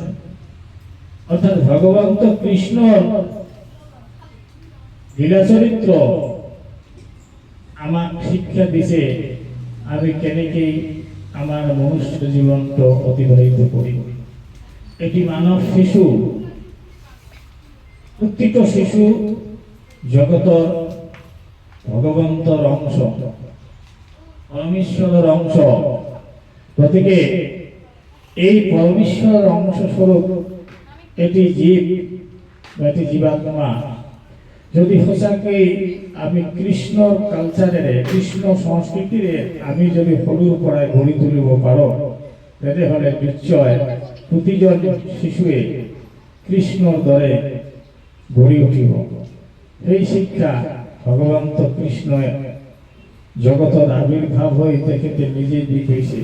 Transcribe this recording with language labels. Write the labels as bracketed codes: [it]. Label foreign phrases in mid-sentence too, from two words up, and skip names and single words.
[as] অৰ্থাৎ ভগৱন্ত কৃষ্ণৰ লীলা চৰিত্ৰ আমাক শিক্ষা দিছে আমি কেনেকৈ আমাৰ মনুষ্য জীৱনটো অতিবাহিত কৰিম। এটি মানৱ শিশু, প্রত্যেক শিশু জগতৰ ভগৱন্তৰ অংশ, পৰমেশ্বৰৰ অংশ। গতিকে এই পরমেশ্বর অংশস্বরূপ এটি জীব, এটি জীবাত্মা যদি সঁচাকৈ আমি কৃষ্ণৰ কালচাৰেৰে, কৃষ্ণ সংস্কৃতিৰে আমি যদি সৰুৰ পৰাই গঢ়ি তুলিব পাৰোঁ, তেতিয়াহ'লে নিশ্চয় প্ৰতিজন শিশুৱে কৃষ্ণৰ দৰে গঢ়ি উঠিব। সেই শিক্ষা ভগৱন্ত কৃষ্ণই জগতত আবিৰ্ভাৱ হৈ তেখেতে নিজে দি গৈছে।